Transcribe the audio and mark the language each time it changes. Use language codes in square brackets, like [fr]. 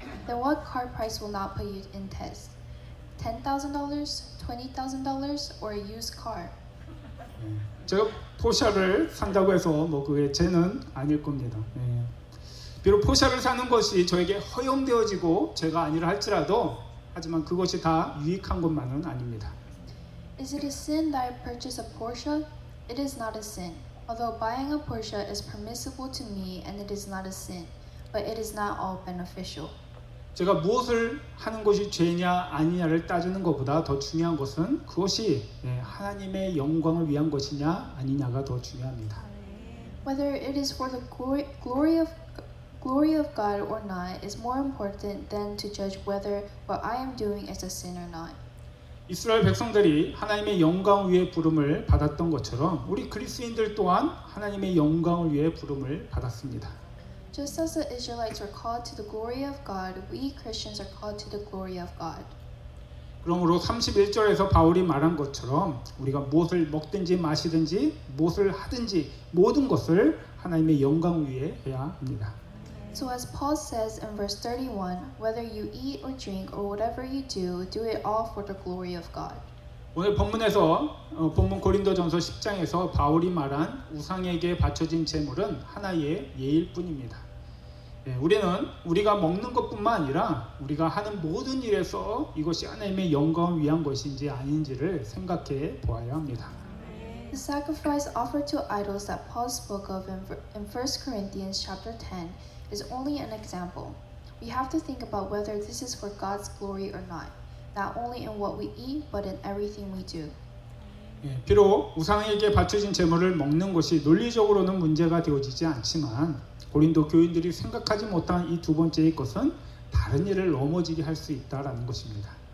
[en] Then what car price will not put you in test? $10,000, $20,000, or a used car? [ko] 제가 포샤를 산다고 해서 그게 죄는 아닐 겁니다. 비록 포샤를 사는 것이 저에게 허용되어지고 죄가 아니라 할지라도 하지만 그것이 다 유익한 것만은 아닙니다. [en] Is it a sin that I purchase a Porsche? It is not a sin. Although buying a Porsche is permissible to me and it is not a sin, but it is not all beneficial. [ko] 제가 무엇을 하는 것이 죄냐 아니냐를 따지는 것보다 더 중요한 것은 그것이 하나님의 영광을 위한 것이냐 아니냐가 더 중요합니다. [en] Whether it is for the glory of God or not is more important than to judge whether what I am doing is a sin or not. [ko] 이스라엘 백성들이 하나님의 영광 위에 부름을 받았던 것처럼 우리 그리스도인들 또한 하나님의 영광을 위해 부름을 받았습니다. [en] Just as the Israelites were called to the glory of God, we Christians are called to the glory of God. [ko] 그러므로 31절에서 바울이 말한 것처럼 우리가 무엇을 먹든지 마시든지 무엇을 하든지 모든 것을 하나님의 영광 위에 해야 합니다. [en] So as Paul says in verse 31, whether you eat or drink or whatever you do it all for the glory of God. [ko] 오늘 본문에서 본문 고린도전서 10장에서 바울이 말한 우상에게 바쳐진 제물은 하나의 예일 뿐입니다. 우리는 우리가 먹는 것뿐만 아니라 우리가 하는 모든 일에서 이것이 하나님의 영광을 위한 것인지 아닌지를 생각해 보아야 합니다. [en] The sacrifice offered to idols that Paul spoke of in 1 Corinthians chapter 10 is only an example. We have to think about whether this is for God's glory or not, not only in what we eat, but in everything we do. [ko] 비록 우상에게 바쳐진 제물을 먹는 것이 논리적으로는 문제가 되어지지 않지만 고린도 교인들이 생각하지 못한 이 두 번째의 것은 다른 일을 넘어지게 할 수 있다라는 것입니다.